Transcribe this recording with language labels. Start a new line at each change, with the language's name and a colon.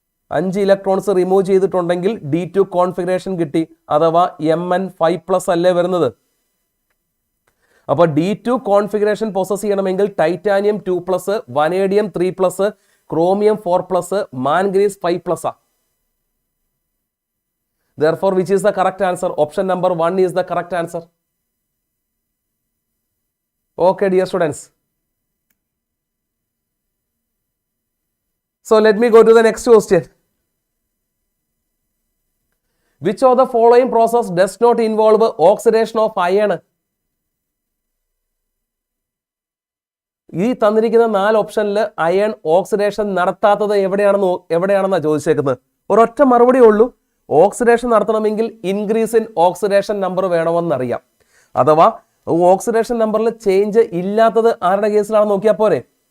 Malayalam: 5 electrons remove ചെയ്തിട്ടുണ്ടെങ്കിൽ D2 configuration കിട്ടി. അഥവാ Mn5+ അല്ലേ വരുന്നത്? അപ്പോൾ D2 കോൺഫിഗറേഷൻ പൊസസ് ചെയ്യണമെങ്കിൽ titanium 2+, vanadium 3+, chromium 4+, manganese 5+.
English: Therefore, which is the correct answer? Option number 1 is the correct answer. Okay, dear students. So let me go to the next question. Which of the following process does not involve oxidation of iron?
Malayalam: ഈ തന്നിരിക്കുന്ന 4 ഓപ്ഷനിൽ iron oxidation നടത്താത്തത് എവിടെയാണെന്നാണ് ചോദിച്ചേക്കുന്നത്. ഒരൊറ്റ മറുപടി ഉള്ളൂ. Oxidation നടത്തണമെങ്കിൽ increase in oxidation number വേണമെന്നറിയാം. അഥവാ oxidation നമ്പറിൽ change ഇല്ലാത്തത് ആരുടെ കേസിലാണെന്ന് നോക്കിയാൽ പോരെ?